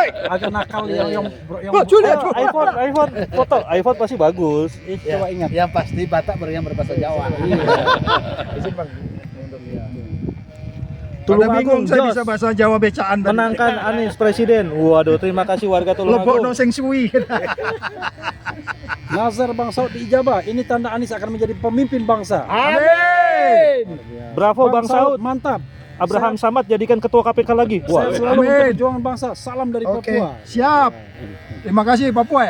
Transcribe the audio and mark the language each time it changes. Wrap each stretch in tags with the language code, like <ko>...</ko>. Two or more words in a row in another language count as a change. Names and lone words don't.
<id>Agak nakal yang iPhone foto. iPhone pasti bagus. Coba ingat. Yang pasti Batak yang berbahasa Jawa. Izin Bang. Pada Tulung bingung Agung, saya Jos. bisa bahasa Jawa becaan tadi. Menangkan Anies presiden. Waduh, terima kasih warga Tulung</id> <jv>Lebok</jv> <id>Agung.</id> <jv>no seng suwi.</jv> <id>Nazar Bang Saud diijabah. Ini tanda Anies akan menjadi pemimpin bangsa. Amin. Bravo Bang Saud. Mantap. Abraham Samad jadikan ketua KPK lagi. Saya Wah, selalu Amin. untuk perjuangan bangsa. Salam dari Oke, Papua. siap. Terima kasih Papua ya.</id>